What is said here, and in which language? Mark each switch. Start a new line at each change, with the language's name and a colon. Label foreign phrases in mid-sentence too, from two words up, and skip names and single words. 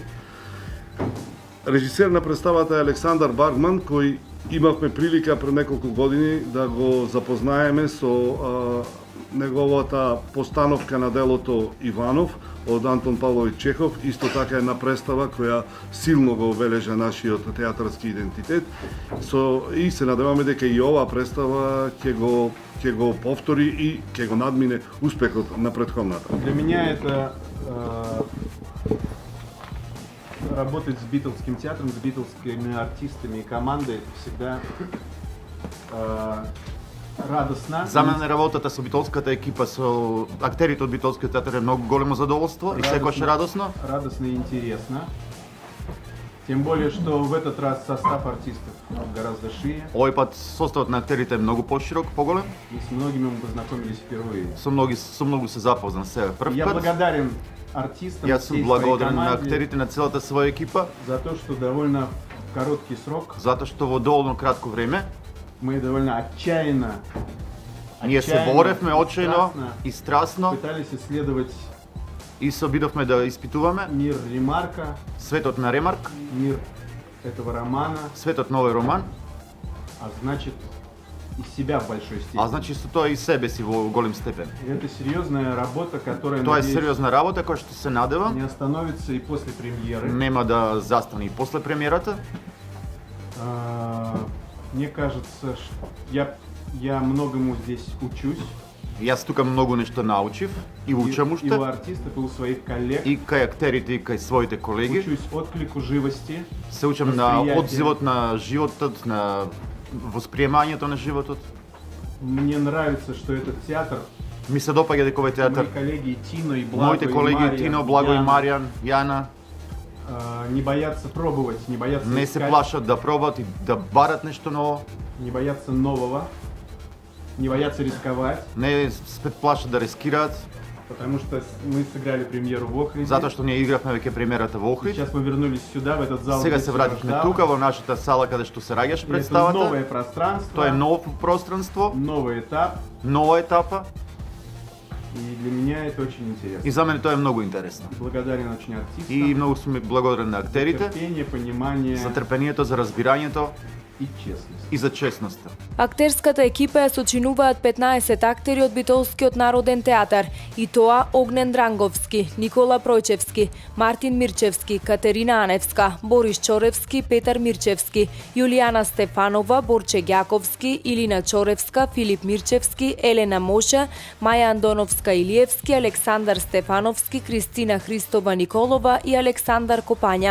Macedonian: Режисер на представата е Александар Баргман, кој имавме прилика пред неколку години да го запознаеме со неговата постановка на делото Иванов од Антон Павлович Чехов, исто така една представа која силно го обележа нашиот театарски идентитет. И се надеваме дека и оваа представа ќе го повтори и ќе го надмине успехот на претходната.
Russian: Для меня это работать с Битлским театром, с битлскими артистами и командой, это всегда радостна.
Macedonian: За мене работата со битолската екипа, со актерите од Битолскиот театар е многу големо задоволство и секогаш радосно. Радостно и интересно.
Russian: Тем более, что в этот раз состав артистов гораздо шире.
Macedonian: Овој пат составот на актерите е многу поширок, поголем.
Russian: И с многими мы познакомились впервые.
Macedonian: Со многу се запознан сега прв
Russian: Я
Macedonian: пат.
Russian: благодарен артистам,
Macedonian: Јас сум благодарен на актерите, на целата своја екипа,
Russian: за то, что довольно короткий срок
Macedonian: затоа што во доволно кратко време
Russian: мы довольно отчаянно
Macedonian: ние се боревме очајно
Russian: страстно
Macedonian: и страстно
Russian: пытались исследовать
Macedonian: и се обидовме да испитуваме
Russian: мир Ремарка,
Macedonian: светот на Ремарк,
Russian: мир этого романа,
Macedonian: светот на овој роман,
Russian: а значит и себя в большой степени.
Macedonian: а значи со тоа и себе си во голем степен.
Russian: И это серьезная работа, которая,
Macedonian: Тоа е
Russian: надеюсь,
Macedonian: сериозна работа која што се надевам,
Russian: не остановится и после премьеры.
Macedonian: нема да застане и после премиерата.
Russian: Мне кажется, что я многому здесь учусь.
Macedonian: Јас тука многу нешто научив и учам
Russian: И у
Macedonian: уште.
Russian: артистов, и у своих коллег.
Macedonian: И кај актерите, и кај своите колеги.
Russian: Учусь отклику живости.
Macedonian: Се учам на воспријатие. одзивот на животот, на восприемањето на животот.
Russian: Мне нравится, что этот театр,
Macedonian: Ми се допаѓа дека овој театар,
Russian: мои коллеги Тино и Благо,
Macedonian: моите колеги и Тино, Благо и
Russian: Яна,
Macedonian: Маријан, Јана,
Russian: не боятся пробовать, не боятся
Macedonian: не се
Russian: искать,
Macedonian: плашат да пробат и да барат нешто ново,
Russian: не боятся нового, не боятся рисковать,
Macedonian: не се плашат да рискираат,
Russian: потому что мы сыграли премьеру в Охриде.
Macedonian: затоа што ние игравме веќе премиерата во Охрид.
Russian: Сейчас мы вернулись сюда, в этот зал.
Macedonian: Сега
Russian: где
Macedonian: се
Russian: всё
Macedonian: вративме
Russian: рождалось.
Macedonian: тука во нашата сала каде што се раѓаше
Russian: И это
Macedonian: представата.
Russian: новое пространство,
Macedonian: Тоа е ново пространство,
Russian: новый этап,
Macedonian: нова етапа
Russian: и для меня это очень интересно.
Macedonian: и за мене тоа е многу интересно.
Russian: Благодарен очень артистам.
Macedonian: И многу сум благодарен на актерите
Russian: Терпение, понимание
Macedonian: за трпението, за разбирањето
Russian: и честность.
Macedonian: и за честноста. Актерската екипа ја сочинуваат 15 актери од Битолскиот народен театар, и тоа Огнен Дранговски, Никола Пројчевски, Мартин Мирчевски, Катерина Аневска, Борис Чоревски, Петар Мирчевски, Јулијана Стефанова, Борче Ѓаковски, Илина Чоревска, Филип Мирчевски, Елена Моша, Маја Андоновска Илиевски, Александар Стефановски, Кристина Христова Николова и Александар Копања.